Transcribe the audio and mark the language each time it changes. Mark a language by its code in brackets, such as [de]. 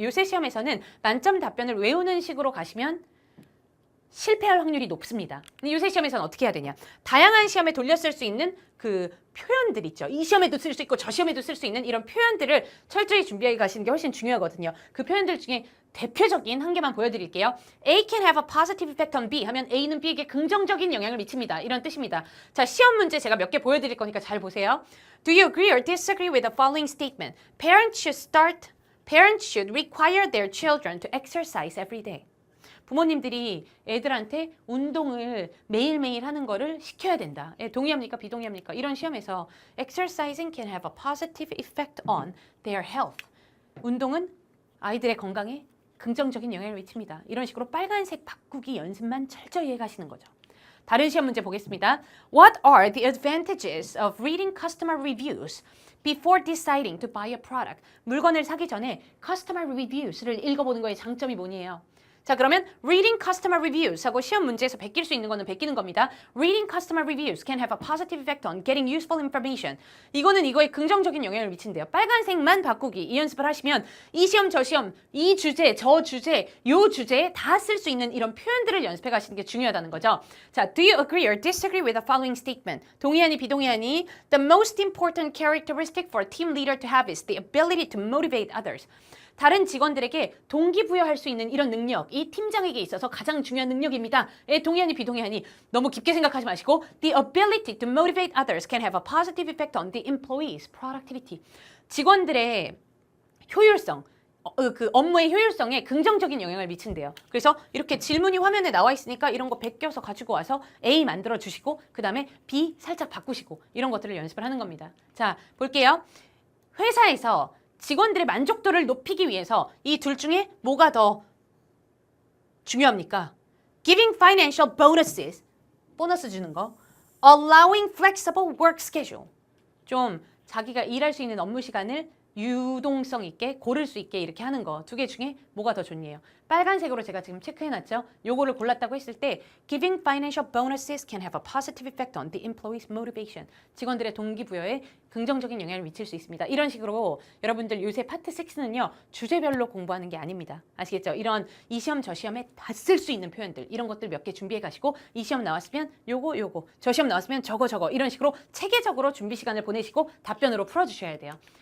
[ko] 요새 시험에서는 만점 답변을 외우는 식으로 가시면 실패할 확률이 높습니다. 근데 요새 시험에서는 어떻게 해야 되냐? 다양한 시험에 돌려 쓸 수 있는 그 표현들 있죠. 이 시험에도 쓸 수 있고 저 시험에도 쓸 수 있는 이런 표현들을 철저히 준비해 가시는 게 훨씬 중요하거든요. 그 표현들 중에 대표적인 한 개만 보여드릴게요. [en] A can have a positive effect on B [ko] 하면 A는 B에게 긍정적인 영향을 미칩니다. 이런 뜻입니다. 자, 시험 문제 제가 몇 개 보여드릴 거니까 잘 보세요. [en] Do you agree or disagree with the following statement? Parents should require their children to exercise every day. [ko] 부모님들이 애들한테 운동을 매일매일 하는 거를 시켜야 된다. 동의합니까? 비동의합니까? 이런 시험에서 [en] exercising can have a positive effect on their health. [ko] 운동은 아이들의 건강에 긍정적인 영향을 미칩니다. 이런 식으로 빨간색 바꾸기 연습만 철저히 해가시는 거죠. 다른 시험 문제 보겠습니다. [en] What are the advantages of reading customer reviews before deciding to buy a product? [ko] 물건을 사기 전에 [en] customer reviews를 [ko] 읽어보는 거의 장점이 뭐니에요? 자, 그러면 [en] reading customer reviews [ko] 하고 시험 문제에서 베낄 수 있는 거는 베끼는 겁니다. [en] Reading customer reviews can have a positive effect on getting useful information. [ko] 이거는 이거에 긍정적인 영향을 미친대요. 빨간색만 바꾸기. 이 연습을 하시면 이 시험, 저 시험, 이 주제, 저 주제, 요 주제에 다 쓸 수 있는 이런 표현들을 연습해 가시는 게 중요하다는 거죠. [en] 자, do you agree or disagree with the following statement? [ko] 동의하니 비동의하니? [en] The most important characteristic for a team leader to have is the ability to motivate others. [ko] 다른 직원들에게 동기부여할 수 있는 이런 능력, 이 팀장에게 있어서 가장 중요한 능력입니다. 예, 동의하니 비동의하니 너무 깊게 생각하지 마시고 [en] The ability to motivate others can have a positive effect on the employees' productivity. [ko] 직원들의 효율성, 그 업무의 효율성에 긍정적인 영향을 미친대요. 그래서 이렇게 질문이 화면에 나와 있으니까 이런 거 베껴서 가지고 와서 A 만들어 주시고 그 다음에 B 살짝 바꾸시고 이런 것들을 연습을 하는 겁니다. 자, 볼게요. 회사에서 직원들의 만족도를 높이기 위해서 이 둘 중에 뭐가 더 중요합니까? [en] Giving financial bonuses, [ko] 보너스 주는 거. [en] Allowing flexible work schedule, [ko] 좀 자기가 일할 수 있는 업무 시간을 유동성 있게 고를 수 있게 이렇게 하는 거. 두 개 중에 뭐가 더 좋네요. 빨간색으로 제가 지금 체크해놨죠. 요거를 골랐다고 했을 때 [en] Giving financial bonuses can have a positive effect on the employee's motivation. [ko] 직원들의 동기부여에 긍정적인 영향을 미칠 수 있습니다. 이런 식으로 여러분들 요새 파트 6는요. 주제별로 공부하는 게 아닙니다. 아시겠죠? 이런 이 시험 저 시험에 다 쓸 수 있는 표현들 이런 것들 몇 개 준비해 가시고 이 시험 나왔으면 요거 저 시험 나왔으면 저거 이런 식으로 체계적으로 준비 시간을 보내시고 답변으로 풀어주셔야 돼요.